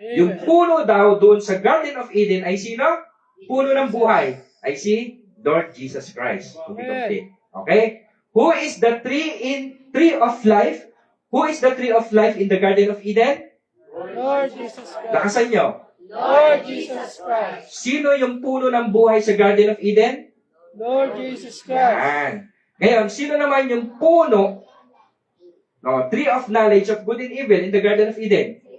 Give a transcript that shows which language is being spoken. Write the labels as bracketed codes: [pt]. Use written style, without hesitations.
[tl] Yung puno daw doon sa Garden of Eden ay sino? Puno ng buhay. Ay si Lord Jesus Christ. Okay? [en] Who is the tree of life? Who is the tree of life in the Garden of Eden? Lord Jesus Christ. [tl] Lakasan nyo. [en] Lord Jesus Christ. [tl] Sino yung puno ng buhay sa Garden of Eden? [en] Lord Jesus Christ. [tl] Yan. Ngayon, sino naman yung puno, tree of knowledge of good and evil in the Garden of Eden?